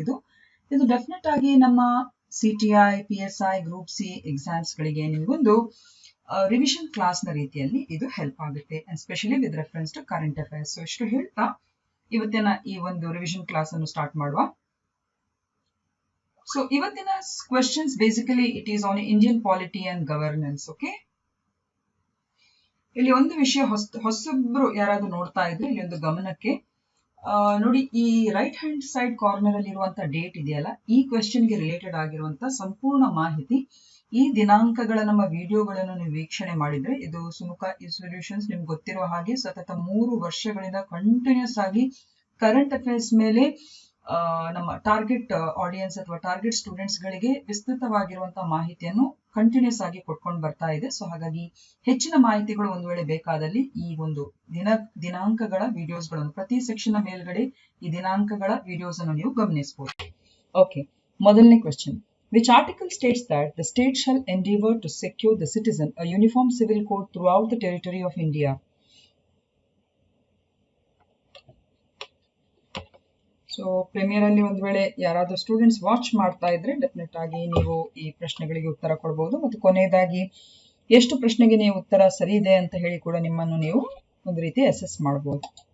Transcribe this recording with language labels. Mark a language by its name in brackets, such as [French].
[Kannada] ಇದು ಡೆಫಿನೆಟ್ ಆಗಿ ನಮ್ಮ CTI PSI group C exams ಗಳಿಗೆ ನಿಮಗೊಂದು ರಿವಿಷನ್ ಕ್ಲಾಸ್ ನ ರೀತಿಯಲ್ಲಿ ಇದು ಹೆಲ್ಪ್ ಆಗುತ್ತೆ, [English] Especially with reference to current affairs. [Kannada] So ಇಷ್ಟು ಹೇಳ್ತಾ ಇವತ್ತಿನ ಈ ಒಂದು ರಿವಿಷನ್ ಕ್ಲಾಸ್ ಅನ್ನು ಸ್ಟಾರ್ಟ್ ಮಾಡುವ. [English] So, ಇವತ್ತಿನ questions basically it is on Indian polity and governance. Okay. [Kannada] ಇಲ್ಲಿ ಒಂದು ವಿಷಯ ಹೊಸಬ್ರು ಯಾರಾದ್ರೂ ನೋಡ್ತಾ ಇದ್ರೆ ಇಲ್ಲಿ ಒಂದು ಗಮನಕ್ಕೆ ನೋಡಿ, ಈ ರೈಟ್ ಹ್ಯಾಂಡ್ ಸೈಡ್ ಕಾರ್ನರ್ ಅಲ್ಲಿ ಇರುವಂತ ಡೇಟ್ ಇದೆಯಲ್ಲ, ಈ ಕ್ವೆಶ್ಚನ್ ಗೆ ರಿಲೇಟೆಡ್ ಆಗಿರುವಂತ ಸಂಪೂರ್ಣ ಮಾಹಿತಿ, ಈ ದಿನಾಂಕಗಳ ನಮ್ಮ ವಿಡಿಯೋಗಳನ್ನು ನೀವು ವೀಕ್ಷಣೆ ಮಾಡಿದ್ರೆ, ಇದು Cti ಸೊಲ್ಯೂಷನ್ಸ್ ನಿಮ್ಗೆ ಗೊತ್ತಿರುವ ಹಾಗೆ ಸತತ 3 ವರ್ಷಗಳಿಂದ ಕಂಟಿನ್ಯೂಸ್ ಆಗಿ ಕರೆಂಟ್ ಅಫೇರ್ಸ್ ಮೇಲೆ ನಮ್ಮ ಟಾರ್ಗೆಟ್ ಆಡಿಯನ್ಸ್ ಅಥವಾ ಟಾರ್ಗೆಟ್ ಸ್ಟೂಡೆಂಟ್ಸ್ ಗಳಿಗೆ ವಿಸ್ತೃತವಾಗಿರುವಂತಹ ಮಾಹಿತಿಯನ್ನು ಕಂಟಿನ್ಯೂಸ್ ಆಗಿ ಕೊಟ್ಕೊಂಡು ಬರ್ತಾ ಇದೆ. ಸೊ ಹಾಗಾಗಿ ಹೆಚ್ಚಿನ ಮಾಹಿತಿಗಳು ಒಂದು ವೇಳೆ ಬೇಕಾದಲ್ಲಿ ಈ ಒಂದು ದಿನಾಂಕಗಳ ವಿಡಿಯೋಸ್ಗಳನ್ನು, ಪ್ರತಿ ಸೆಕ್ಷನ್ ಮೇಲ್ಗಡೆ ಈ ದಿನಾಂಕಗಳ ವಿಡಿಯೋಸ್ ಅನ್ನು ನೀವು ಗಮನಿಸಬಹುದು. ಓಕೆ, ಮೊದಲನೇ question. [English] Which article states that the state shall endeavor to secure the citizen a uniform civil code throughout the territory of India? [Kannada] So premier ಅಲ್ಲಿ ಒಂದು ವೇಳೆ ಯಾರಾದ್ರೂ ಸ್ಟೂಡೆಂಟ್ಸ್ ವಾಚ್ ಮಾಡ್ತಾ ಇದ್ರೆ ಡೆಫಿನೆಟ್ ಆಗಿ ನೀವು ಈ ಪ್ರಶ್ನೆಗಳಿಗೆ ಉತ್ತರ ಕೊಡಬಹುದು, ಮತ್ತು ಕೊನೆಯದಾಗಿ ಎಷ್ಟು ಪ್ರಶ್ನೆಗೆ ನೀವು ಉತ್ತರ ಸರಿ ಇದೆ ಅಂತ ಹೇಳಿ ಕೂಡ ನಿಮ್ಮನ್ನು ನೀವು ಒಂದು ರೀತಿ ಅಸೆಸ್ ಮಾಡಬಹುದು.